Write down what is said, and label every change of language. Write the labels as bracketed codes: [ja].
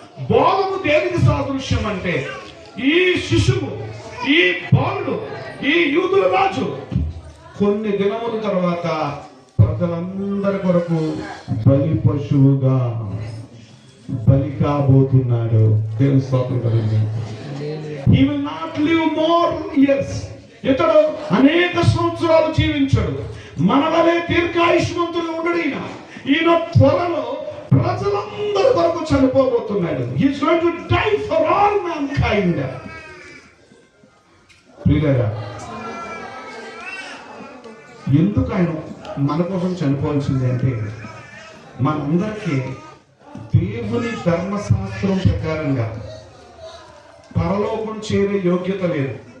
[te] బోధము దేనికి సాదృశ్యం అంటే ఈ శిశువు, ఈ బాలుడు, ఈ యూదుల రాజు కొన్ని దినముల తర్వాత ప్రజలందరి కొరకు బలి పశువుగా బలి కాబోతున్నాడు. దేవుని స్తోత్రం కలుగును. [en] He will not live more years. [te] ఇతడు అనేక సంవత్సరాలు జీవించడు. మన వలె దీర్ఘాయుష్మంతులు ఉండడు. ఈయన త్వరలో ప్రజలందరి కొరకు చనిపోబోతున్నాడు. [en] He is going to die for all mankind. [te] ప్రియులారా, ఎందుకు ఆయన మన కోసం చనిపోవాల్సింది అంటే, మనందరికీ దేవుని ధర్మశాస్త్రం ప్రకారంగా పరలోకం చేరే యోగ్యత లేదు.